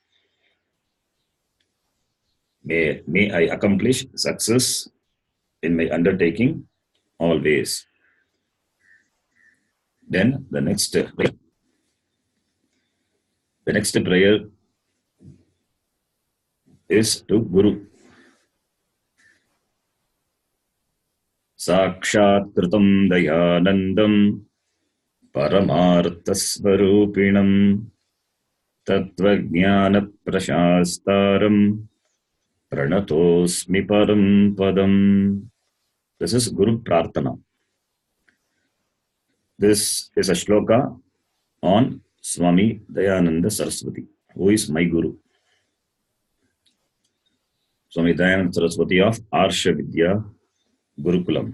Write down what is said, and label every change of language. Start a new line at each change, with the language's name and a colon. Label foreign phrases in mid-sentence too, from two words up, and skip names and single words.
English: May I accomplish success in my undertaking always. Then the next prayer is to Guru.
Sanskrit: संस्कृतं दयानन्दं परमार्थस्वरूपिणं तत्त्वज्ञान प्रशस्तारं प्रणतोस्मि परं पदम्.
English: This is Guru Prarthana. This is a shloka on Swami Dayananda Saraswati, who is my Guru. Swami Dayananda Saraswati of Arsha Vidya Gurukulam.